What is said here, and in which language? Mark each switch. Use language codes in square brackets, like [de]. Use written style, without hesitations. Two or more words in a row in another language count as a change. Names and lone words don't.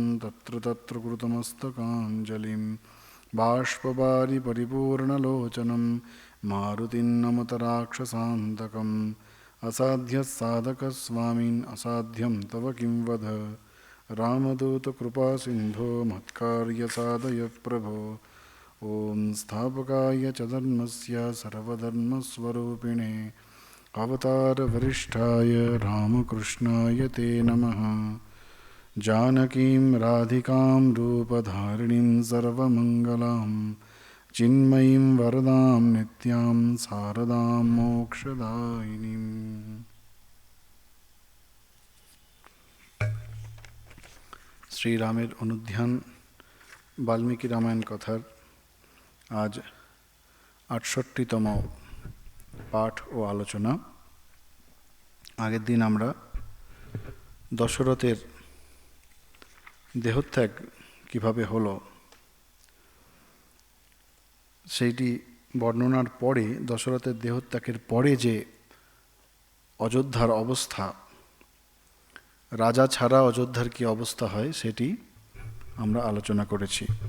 [sa] तत्र तत्र कृतमस्तकाञ्जलिं बाष्पवारि परिपूर्णलोचनं मारुतिं नमत राक्षसान्तकम् असाध्यसाधकस्वामिन् असाध्यं तव किं वद रामदूतकृपासिन्धो मत्कार्यसाधय प्रभो ॐ स्थापकाय च धर्मस्य सर्वधर्मस्वरूपिणे अवतारवरिष्ठाय रामकृष्णाय ते नमः। जानकीं राधिकां रूपधारिणीं सर्वमङ्गलां चिन्मयीं वरदां नित्यां शारदां मोक्षदायिनीम्। [bn] শ্রীরামের অনুধ্যান বাল্মীকি রামায়ণ কথার আজ ৬৮তম পাঠ ও আলোচনা। আগের দিন আমরা দশরথের দেহত্যাগ কিভাবে হলো সেইটি বর্ণনার পরে, দশরথের দেহত্যাগের পরে যে অযোধ্যার অবস্থা, রাজা ছাড়া অযোধ্যার কি অবস্থা হয় সেটি আমরা আলোচনা করেছি।